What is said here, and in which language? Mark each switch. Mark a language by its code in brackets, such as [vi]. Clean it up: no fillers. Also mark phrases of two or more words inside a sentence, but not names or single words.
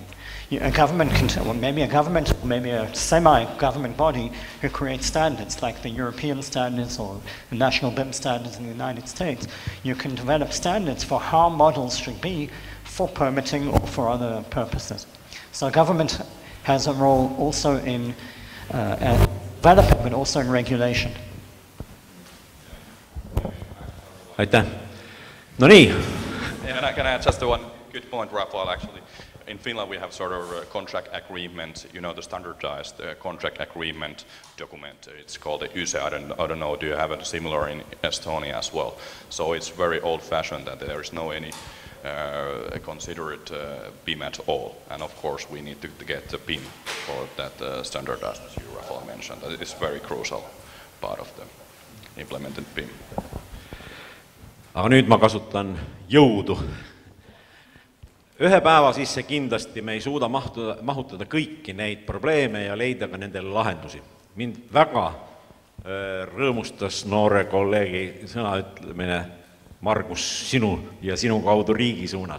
[en] A government or maybe a semi-government body who creates standards like the European standards or the national BIM standards in the United States. You can develop standards for how models should be for permitting or for other purposes. So government has a role also in developing, but also in regulation. [et] Aitäh. No nii. [en] Can I add just one good point, Rafael, actually? In Finland, we have sort of a contract agreement, you know, the standardized contract agreement document. It's called the YSE. I don't know, do you have a similar in Estonia as well? So it's very old-fashioned that there is no any considered BIM at all. And of course, we need to get the BIM for that standardized, as you, Rafael, mentioned. That is very crucial part of the implemented BIM. [et] Aga nüüd ma kasutan jõudu. Ühe päeva sisse kindlasti me ei suuda mahutada kõiki neid probleeme ja leida ka nendele lahendusi. Mind väga rõõmustas noore kolleegi sõnaütlemine, Margus, sinu ja sinu kaudu riigi suunas.